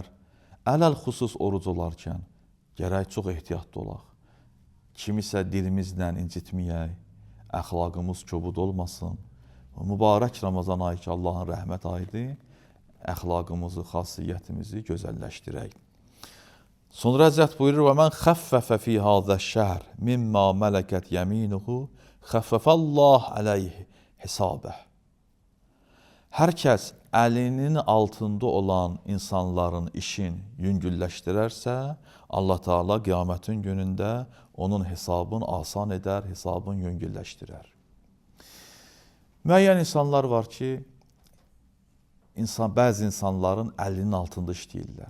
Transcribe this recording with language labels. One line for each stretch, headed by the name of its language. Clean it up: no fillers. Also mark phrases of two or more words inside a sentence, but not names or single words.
Azerbaijani: Ələl xüsus oruc olarkən gərək çox ehtiyatlı olaq. Kimisə dilimizlə incitməyək, əxlaqımız kobud olmasın. Mübarək Ramazan ayı ki, Allahın rəhmət ayıdır, əxlaqımızı, xasiyyətimizi gözəlləşdirək. Sonra Həzrət buyurur,
Arabic: وَمَنْ خَفَّفَ فِي هَذَا الشَّهْرِ مِمَّا مَلَكَتْ يَمِينُهُ خَفَّفَ اللّٰهُ عَلَيْهِ حِسَابَهُ.
Azerbaijani: Hər kəs əlinin altında olan insanların işin yüngülləşdirərsə, Allah Teala qiyamətin günündə onun hesabını asan edər, hesabını yüngülləşdirər. Müəyyən insanlar var ki, bəzi insanların əlinin altında işləyirlər.